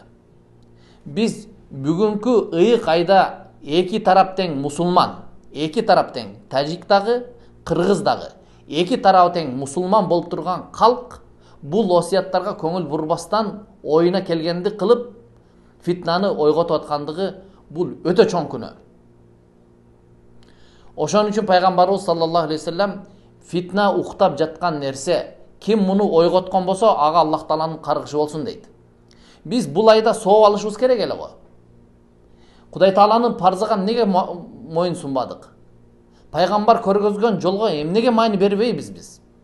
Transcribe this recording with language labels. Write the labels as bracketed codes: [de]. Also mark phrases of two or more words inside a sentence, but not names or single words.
[ky] Биз бүгүнкү ыйык айда эки тарап тең мусулман, эки тарап тең, тажик дагы, кыргыз дагы, эки тарабы тең мусулман болуп турган калк бул осуяттарга көңүл бурбастан оюна келгенди кылып, фитнаны ойготуп аткандыгы бул өтө чоң күнөө. Ошон үчүн пайгамбарыбыз [ar] صلى الله عليه وسلم [ky] фитна уктап жаткан нерсе, ким муну ойготкон болсо, ага Аллах тааланын каргышы болсун дейт. Биз бул айда сооп алышыбыз керек эле го. Кудай тааланын парзыга эмнеге моюн сунбадык? Пайгамбар көргөзгөн жолго эмнеге маани бербейбиз биз?